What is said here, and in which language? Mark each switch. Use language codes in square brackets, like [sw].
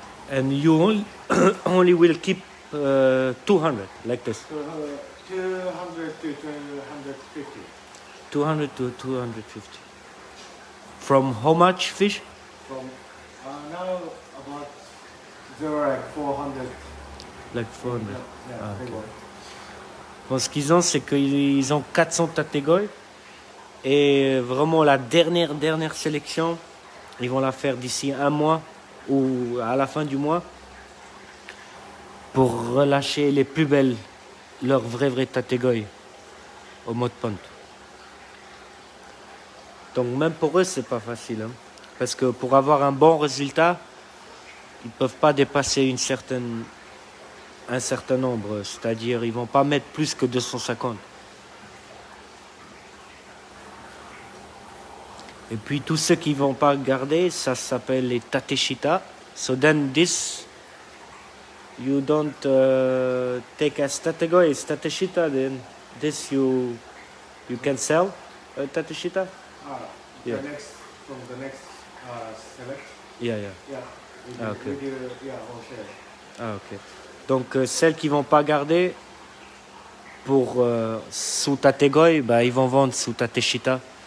[en] And you only will keep 200 like this. 200 to 250. 200 to 250. From how much fish? From now about there like 400. Like 400. Yeah, Ah, big okay. one. [fr] Bon, ce qu'ils ont, c'est qu'ils ont 400 tategoy. Et vraiment, la dernière sélection, ils vont la faire d'ici un mois ou à la fin du mois pour relâcher les plus belles, leurs vrais tategoy au Mod Pond. Donc même pour eux, c'est pas facile. Hein, parce que pour avoir un bon résultat, ils peuvent pas dépasser un certain nombre. C'est-à-dire, ils vont pas mettre plus que 250. Et puis tous ceux qui vont pas garder, ça s'appelle les tateshita. [en] So then this, you don't take as tategoy, it's tateshita. Then this you can sell tateshita. The Yeah. next from the next select. Yeah. Yeah. Ah, okay. We do, yeah, all share. Ah, ok. [fr] Donc celles qui vont pas garder pour sous tategoy, bah, ils vont vendre sous tateshita.